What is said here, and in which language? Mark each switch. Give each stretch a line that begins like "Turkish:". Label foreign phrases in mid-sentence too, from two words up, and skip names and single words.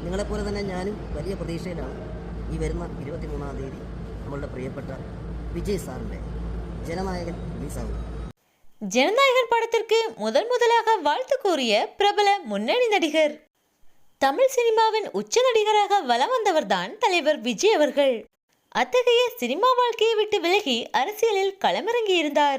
Malayalam: നിങ്ങളെപ്പോലെ തന്നെ ഞാനും വലിയ പ്രതീക്ഷയിലാണ് ഈ വരുന്ന 23-ാം തീയതി നമ്മളുടെ പ്രിയപ്പെട്ട
Tamil: விஜய் சாருடைய ஜனநாயகன் ரிலீஸ் ஆகுது. ஜனநாயகன் படத்திற்கு முதலாக வாழ்த்து கூறிய பிரபல முன்னணி நடிகர். தமிழ் சினிமாவின் உச்ச நடிகராக வலம் வந்தவர்தான் தலைவர் விஜய் அவர்கள். அத்தகைய சினிமா வாழ்க்கையை விட்டு விலகி அரசியலில் களமிறங்கியிருந்தார்.